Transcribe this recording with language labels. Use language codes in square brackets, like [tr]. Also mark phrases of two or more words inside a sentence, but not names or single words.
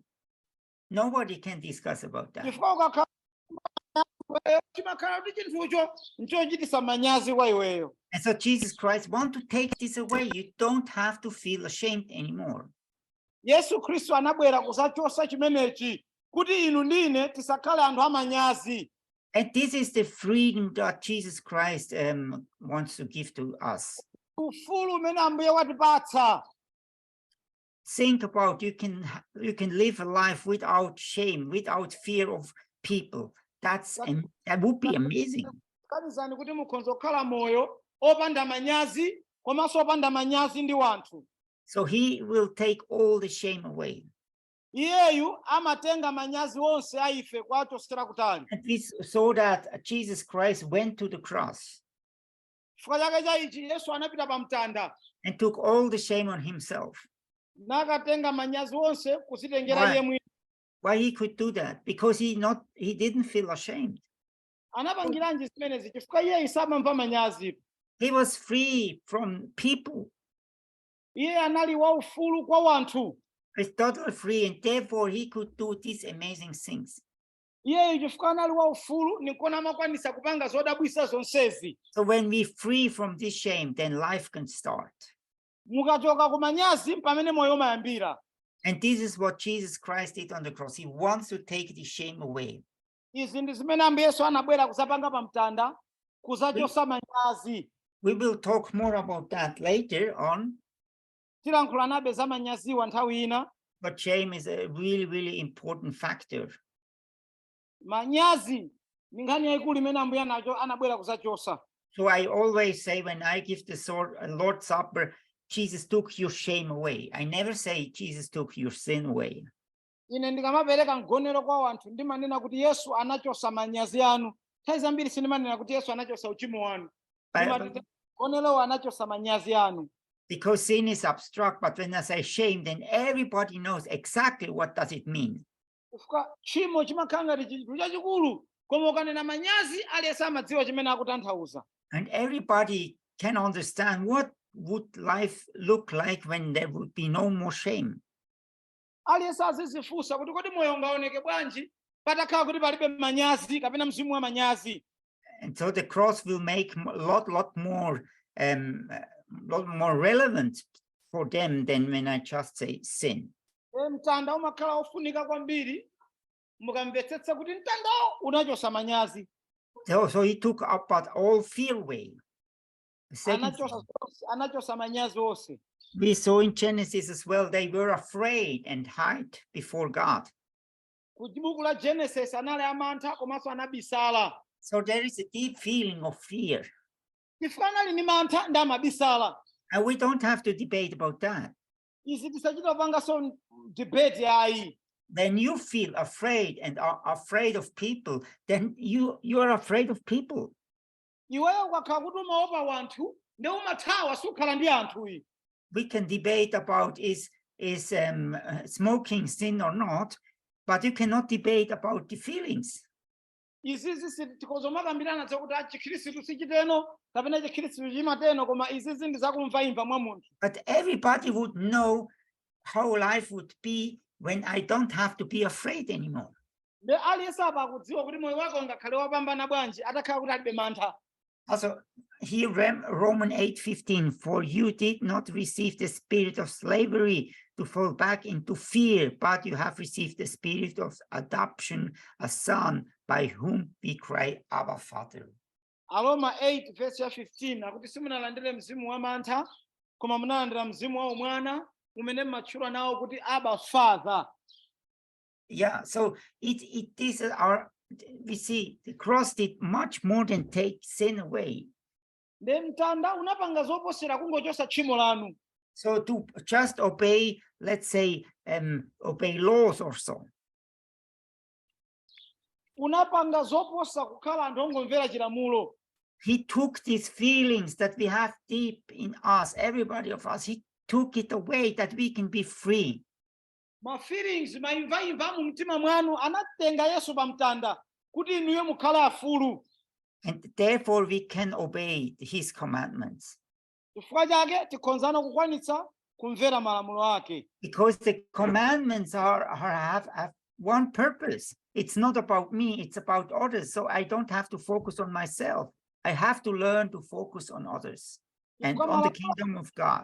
[en] Nobody can discuss about that. And so Jesus Christ wants to take this away. You don't have to feel ashamed anymore. [ny] Yesu Kristo anabwera kuzachosa chimenechi kuti inu ndine tisakhale anthu amanyazi. [en] And this is the freedom that Jesus Christ wants to give to us. [ny] Ufulu umene Ambuye watipatsa. [en] Think about you can live a life without shame, without fear of people. That would be amazing. [ny] Kanizani kuti mukhoza kukhala moyo opanda manyazi komanso opanda manyazi ndi wanthu. [en] So he will take all the shame away. [ny] Iyeyu amatenga manyazi onse aife kwachosera kutali. [en] And we saw that Jesus Christ went to the cross [ny] Chifukwa chake cha ichi Yesu anapita pa mtanda [en] and took all the shame on himself. [ny] nakatenga manyazi onse kuzitengera iye mwini. [en] Why he could do that? Because he didn't feel ashamed. [ny] Anapangiranji zimenezi chifukwa iye isamamva manyazi. [en] He was free from people. [ny] Iye anali waufulu kwa wanthu. [en] He's totally free, and therefore he could do these amazing things. [ny] Iye chifukwa anali waufulu nikona amakwanisa kupanga zodabwisa zonsezi. [en] So when we free from this shame, then life can start. [ny] Mukachoka ku manyazi pamene moyo umayambira. [en] And this is what Jesus Christ did on the cross. He wants to take the shame away. [ny] Izi ndi zimene Ambuye Yesu anabwera kuzapanga pa mtanda kuzachosa manyazi. [en] We will talk more about that later on. [ny] Tilankhula nabe za manyaziwa nthawi ina. [en] But shame is a really, really important factor. [ny] Manyazi ni nkhani yayikulu imene Ambuye anabwera kuzachosa. [en] So I always say when I give the Lord's Supper, Jesus took your shame away. I never say Jesus took your sin away. [ny] Ine ndikamapereka mgonero kwa wanthu ndimanena kuti Yesu anachosa manyazi anu. Nthawi zambiri sindimanena kuti Yesu anachosa uchimo wanu. Mgonero anachosa manyazi anu. [en] Because sin is abstract, but when I say shame, then everybody knows exactly what does it mean. [ny] Chimo chimakhala ngati chinthu chachikulu, koma ukanena manyazi aliyense amadziwa chimene akutanthauza. [en] And everybody can understand what would life look like when there would be no more shame. [ny] Aliyense azizifunsa kuti kodi moyo ungaoneke bwanji patakhala kuti palibe manyazi kapena mzimu wa manyazi. [en] And so the cross will make a lot more relevant for them than when I just say sin. [ny] Mtanda umakhala ofunika kwambiri mukamvetsetsa kuti mtandawo unachosa manyazi. [en] So he took up all fear away. [ny] Anachosa manyazi onse. [en] We saw in Genesis as well, they were afraid and hid before God. [ny] Kubuku la Genesis anali amantha komanso anabisala. [en] So there is a deep feeling of fear. [ny] Chifukwa anali ni mantha ndi amabisala. [en] And we don't have to debate about that. [ny] Izi tisachita panga [en] so debate [ny] yayi. [en] When you feel afraid and are afraid of people, then you are afraid of people. [ny] Iweyo ukakhala kuti umaopa wanthu ndi umathawa sukhala ndi anthuyi. [en] We can debate about is smoking sin or not, but you cannot debate about the feelings. [ny] Izizi tikozomakambirana zokuti chikhristu sichiteno kapena chikhristu chimateno koma izizi ndi zakumvaimva mwa munthu. [en] But everybody would know how life would be when I don't have to be afraid anymore. [ny] Aliyense apa akudziwa kuti moyo wake ungakhale wapambana bwanji atakhala kuti alibe mantha. [en] Also, here Romans 8:15, for you did not receive the spirit of slavery to fall back into fear, but you have received the spirit of adoption, a son, by whom we cry, Abba, Father. [ny] Aroma 8 verse ya 15 akuti simunalandire mzimu wa mantha koma munalandira mzimu wa umwana umene mmatchula nawo kuti Abba Father. [en] Yeah, so it is our, we see the cross did much more than take sin away. [ny] Nde mtanda unapanga zoposera kungochosa tchimo lanu. [en] So to just obey, let's say, obey laws or so. [ny] Unapanga zoposa kukhala anthu ongomvera chilamulo. [en] He took these feelings that we have deep in us, everybody of us, he took it away that we can be free. [ny] Ma feelings maimvaimva mu mtima mwanu anatenga Yesu pa mtanda kuti inuyo mukhale afulu. [en] And therefore we can obey his commandments. [ny] Chifukwa chake tikhonzana kukwanitsa kumvera malamulo ake. [en] Because the commandments have one purpose. It's not about me, it's about others. So I don't have to focus on myself. I have to learn to focus on others and on the kingdom of God.